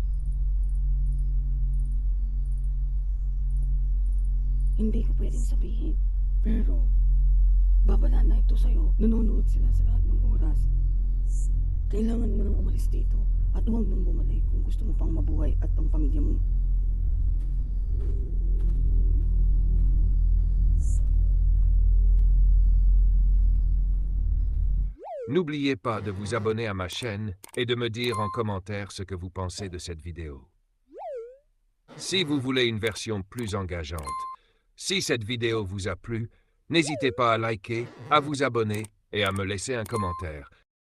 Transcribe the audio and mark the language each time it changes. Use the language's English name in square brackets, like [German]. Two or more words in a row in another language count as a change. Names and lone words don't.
[Filipino] Hindi ko pwedeng sabihin. Pero, babala na ito sa'yo. Nanonood sila sa lahat ng oras. Kailangan mo nang umalis dito at huwag nang bumalik kung gusto mo pang mabuhay at ang pamilya mo. [French] N'oubliez pas de vous abonner à ma chaîne et de me dire en commentaire ce que vous pensez de cette vidéo. Si vous voulez une version plus engageante, si cette vidéo vous a plu, n'hésitez pas à liker, à vous abonner et à me laisser un commentaire.